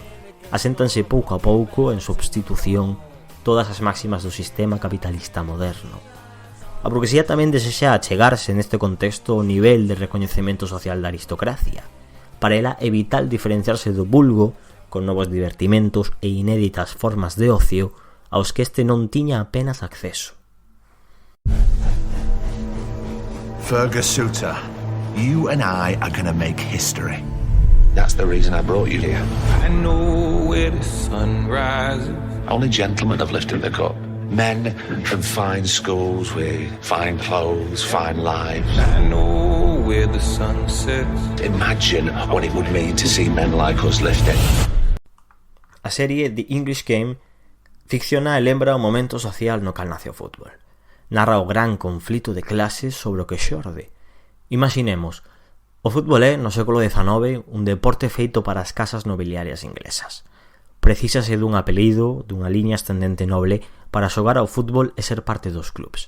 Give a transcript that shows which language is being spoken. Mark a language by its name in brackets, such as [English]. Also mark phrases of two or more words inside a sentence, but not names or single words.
[Galician] Aséntanse pouco a pouco en substitución todas as máximas do sistema capitalista moderno. A burguesía tamén desexa achegarse neste contexto ao nivel de recoñecemento social da aristocracia. Para ela é vital diferenciarse do vulgo con novos divertimentos e inéditas formas de ocio aos que este non tiña apenas acceso. [English] Fergus Suter, you and I are gonna make history. That's the reason I brought you here. I know where the sun rises. Only gentlemen have lifted the cup. Men from fine schools with fine clothes, fine lives. I know where the sun sets. Imagine what it would mean to see men like us lift it. [Galician] A serie The English Game ficciona e lembra o momento social no cal nace o fútbol. Narra o gran conflito de clases sobre o que xorde. Imaginemos, o fútbol é, no século XIX, un deporte feito para as casas nobiliarias inglesas. Precísase dun apelido, dunha liña ascendente noble, para xogar ao fútbol e ser parte dos clubs.